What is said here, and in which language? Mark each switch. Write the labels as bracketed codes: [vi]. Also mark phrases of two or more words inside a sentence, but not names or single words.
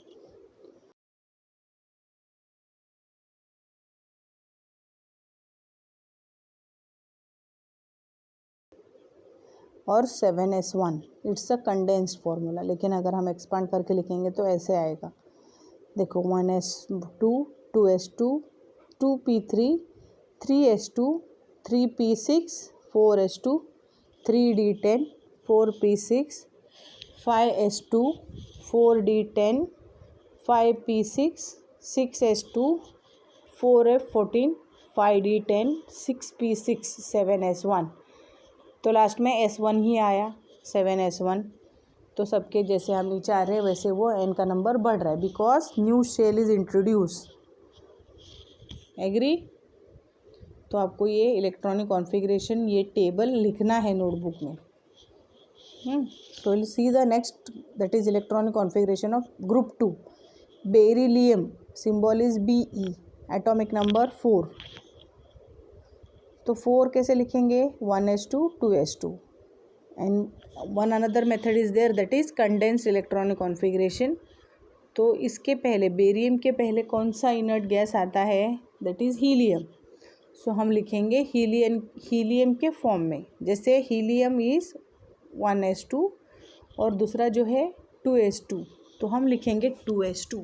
[hi] और 7s1 [en] it's a condensed formula, [hi] लेकिन अगर हम एक्सपांड करके लिखेंगे तो ऐसे आएगा। देखो 1s2, 2s2, 2p3, 3s2, 3p6, 4s2, 3d10, 4p6, 5s2, 4d10, 5p6, 6s2, 4f14, 5d10, 6p6, 7s1। तो लास्ट में S1 ही आया, 7s1। तो सबके जैसे हम नीचे आ रहे हैं वैसे वो n का नंबर बढ़ रहा है, [en] because new shell is introduce. [hi] एग्री? तो आपको ये [en] electronic configuration, [hi] ये टेबल लिखना है नोटबुक में। [en] so will see the next, that is electronic configuration of group 2. beryllium, symbol is Be, atomic number 4. [hi] तो 4 कैसे लिखेंगे, 1s2, 2s2। [en] and one another method is there, that is condensed electronic configuration. [hi] तो इसके पहले, बेरियम के पहले कौन सा इनर्ट गैस आता है, [en] that is helium. [hi] सो हम लिखेंगे हीलियम के फॉर्म में। जैसे [en] helium is [hi] 1s2 और दूसरा जो है 2s2, तो हम लिखेंगे 2s2।